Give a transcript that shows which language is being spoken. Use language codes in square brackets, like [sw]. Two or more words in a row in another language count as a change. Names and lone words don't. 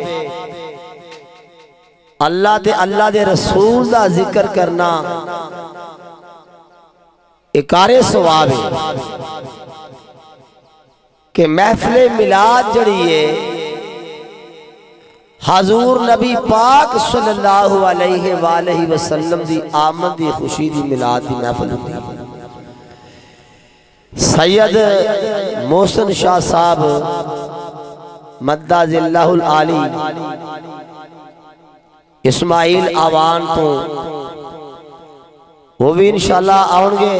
[pa] اللہ دے رسول دا ذکر کرنا اکارے ثواب ہے کہ محفل میلاد جیہڑی ہے حضور نبی پاک [ar] صلى الله عليه وسلم [pa] دی آمد دی خوشی دی میلاد دی محفل ہوتی ہے. سید محسن شاہ صاحب [ar] مد ظله العالي [pa] اسماعیل اعوان تو وہ بھی انشاءاللہ آونگے.